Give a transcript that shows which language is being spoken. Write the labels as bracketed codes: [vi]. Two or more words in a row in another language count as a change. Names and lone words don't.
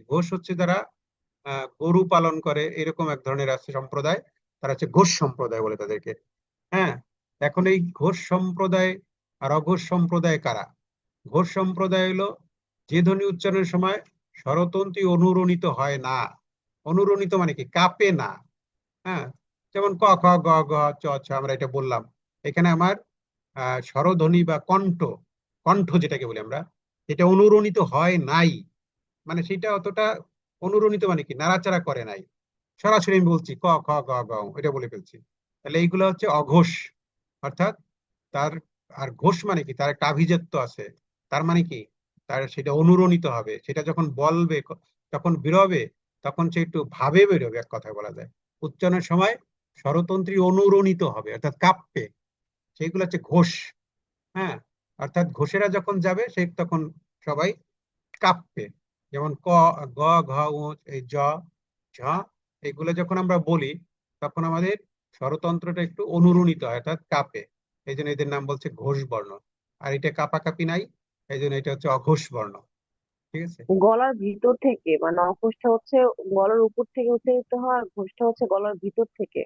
[bn] ঘোষ হচ্ছে যারা গরু পালন করে, এরকম এক ধরনের আছে সম্প্রদায়, তারা হচ্ছে ঘোষ সম্প্রদায় বলে তাদেরকে। হ্যাঁ, এখন এই ঘোষ সম্প্রদায় আর অঘোষ সম্প্রদায় কারা? ঘোষ সম্প্রদায় হলো যে ধ্বনি উচ্চারণের সময় স্বরতন্ত্রী অনুরণিত হয় না। অনুরণিত মানে কি? কাঁপে না। হ্যাঁ, যেমন ক খ গ ঘ চ ছ আমরা এটা বললাম, এখানে আমার স্বরধ্বনি বা কণ্ঠ, কণ্ঠ যেটাকে বলি আমরা, এটা অনুরণিত হয় নাই। মানে সেটা অতটা অনুরণিত মানে কি? নাড়াচাড়া করে নাই। সরাসরি আমি বলছি ক খ গ ঘ, এটা বলে ফেলছি। তাহলে এইগুলো হচ্ছে অঘোষ। অর্থাৎ তার, আর ঘোষ মানে কি? তার একটা আভিজাত্য আছে। তার মানে কি? তার সেটা অনুরণিত হবে, সেটা যখন বলবে, যখন বেরোবে, তখন সে একটু ভাবে বেরোবে, এক কথায় বলা যায়। উচ্চারণের সময় স্বরতন্ত্রী অনুরণিত হবে, অর্থাৎ কাঁপবে। সেইগুলো হচ্ছে ঘোষ। হ্যাঁ, অর্থাৎ ঘোষেরা যখন যাবে সে তখন সবাই কাঁপবে। যেমন ক, গ, ঘ, উ, এই জ, ঝ, এগুলো যখন আমরা বলি, তখন আমাদের স্বরতন্ত্রটা একটু অনুরণিত হয়, অর্থাৎ কাঁপে। এই জন্য এদের নাম বলছে ঘোষ বর্ণ। আর এটা কাঁপাকাঁপি নাই, এই জন্য এটা হচ্ছে অঘোষ বর্ণ। ঠিক আছে? গলার ভিতর থেকে, মানে অঘোষটা হচ্ছে গলার উপর থেকে উচ্চারিত হয়, আর ঘোষটা হচ্ছে গলার ভিতর থেকে